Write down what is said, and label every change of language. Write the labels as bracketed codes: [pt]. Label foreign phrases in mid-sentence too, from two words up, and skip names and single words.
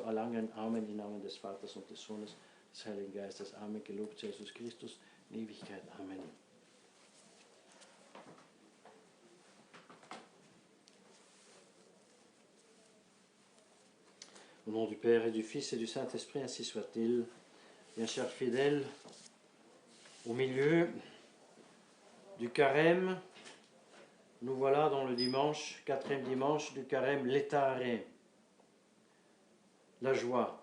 [de] erlangen. Amen. Im Namen des Vaters und des Sohnes, des Heiligen Geistes. Amen. Gelobt sei Jesus Christus in Ewigkeit. Amen. [fr] Au nom du Père et du Fils et du Saint-Esprit, ainsi soit-il. Bien chers fidèles, au milieu du carême, nous voilà dans le dimanche, 4e dimanche du carême, l'Etare, la joie.